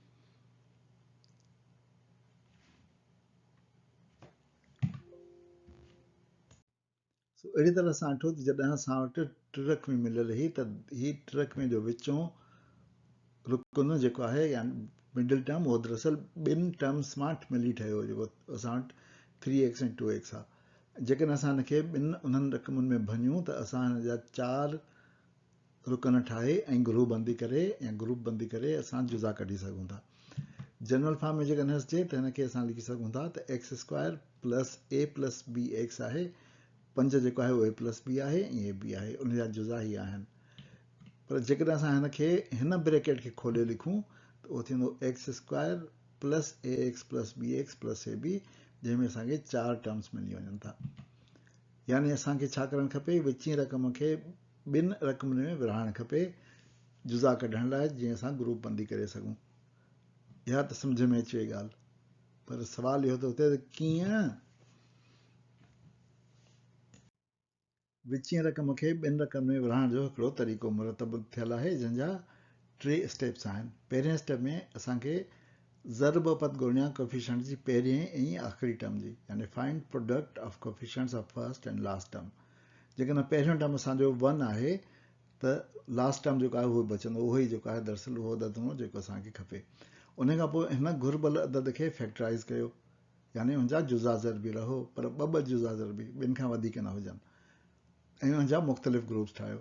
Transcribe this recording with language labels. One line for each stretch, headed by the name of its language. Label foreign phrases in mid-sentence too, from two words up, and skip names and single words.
Sindhi: सो अहिड़ी तरह सां ॾिठो त जॾहिं असां वटि 3 रक़मे मिलियल हुई त हीअ 3 रक़मे जो विचों रुकन जेको आहे या
English: middle term
Sindhi: उहो दरअसल 2 टर्म्स मां मिली ठहियो हो, जेको असां वटि 3x ऐं 2x आहे। जेकॾहिं असां हिनखे 2 उन्हनि रक़मुनि में भञूं त असां हिन जा 4 रुकन ठाहे ऐं ग्रुप बंदी करे असां जुज़ा कढी सघूं था।
English: general form
Sindhi: में जेकॾहिं अचे त हिनखे असां लिखी सघूं था त
English: x square plus a plus b x
Sindhi: आहे, 5 जेको आहे उहो
English: a plus b
Sindhi: आहे ऐं
English: a b
Sindhi: आहे, उन जा जुज़ा ही आहिनि। पर जेकॾहिं असां हिनखे हिन ब्रैकेट खे खोले लिखूं त उहो थींदो
English: x square plus a x plus b x plus a b,
Sindhi: जंहिंमें असांखे 4 टर्म्स मिली वञनि था। यानी असांखे छा करणु खपे, विचीं रक़म खे 2 रक़मनि में विरहाइणु खपे जुज़ा कढण लाइ, जीअं असां ग्रुप बंदी करे सघूं। इहा त सम्झ में अचे ॻाल्हि, पर सवाल इहो थो थिए त कीअं विचीं रक़म खे 2 रक़म में विरहाइण जो हिकिड़ो तरीक़ो मुरतब थियल आहे, जंहिंजा 3 स्टेप्स आहिनि। पहिरें स्टेप में असांखे ज़रब पद ॻोल्हियां कोफिशिएंट जी पहिरिएं ऐं आख़िरी टर्म जी, यानी
English: find product of coefficients of first and last term.
Sindhi: जेकॾहिं पहिरियों टर्म असांजो 1 आहे त
English: last term
Sindhi: जेको आहे उहो बचंदो, उहो ई जेको आहे दरअसल उहो अदद हूंदो जेको असांखे खपे। उन खां पोइ हिन घुरिबल अदद खे फैक्टराइज़ कयो, यानी हुनजा जुज़ा ज़रबी रहो, पर ॿ जुज़ा ज़रबी ॿिनि खां वधीक न हुजनि, ऐं हुनजा मुख़्तलिफ़ ग्रुप्स ठाहियो।